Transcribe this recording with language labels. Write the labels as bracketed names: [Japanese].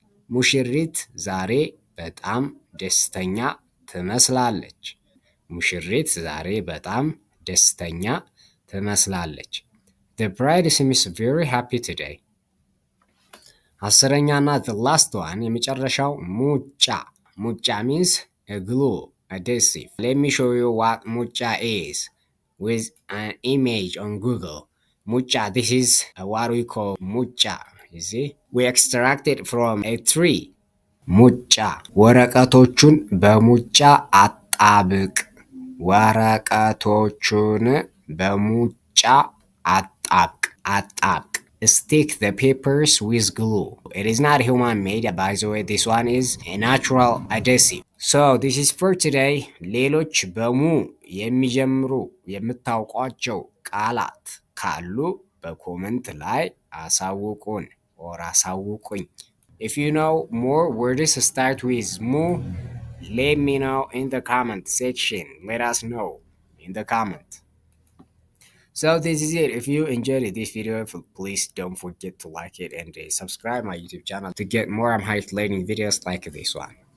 [Amharic] ሙሽሪት ዛሬ በጣም ደስተኛ ትመስላለች። ሙሽሪት ዛሬ በጣም ደስተኛ ትመስላለች። [English] The bride seems very happy today. [Amharic] አስረኛና [English] the last one [Amharic] የመጨረሻው ሙጫ [English] means a glue, adhesive. Let me show you what mucha is with an image on Google. Mucha, this is what we call mucha. You see, we extract it from a tree. [Amharic] ሙጫ ወረቀቶቹን በሙጫ አጣብቅ። ወረቀቶቹን በሙጫ አጣብቅ። [English] Stick the papers with glue. It is not human made, by the way. This one is a natural adhesive. So this is for today. [Amharic] ሌሎች በሙ የሚጀምሩ የምታውቋቸው ቃላት ካሉ በኮመንት ላይ አሳውቁን or አሳውቁኝ. [English] If you know more words start with mu, let me know in the comment section. Let us know in the comment. So this is it. If you enjoyed this video, please don't forget to like it and subscribe my YouTube channel to get more Amharic learning videos like this one.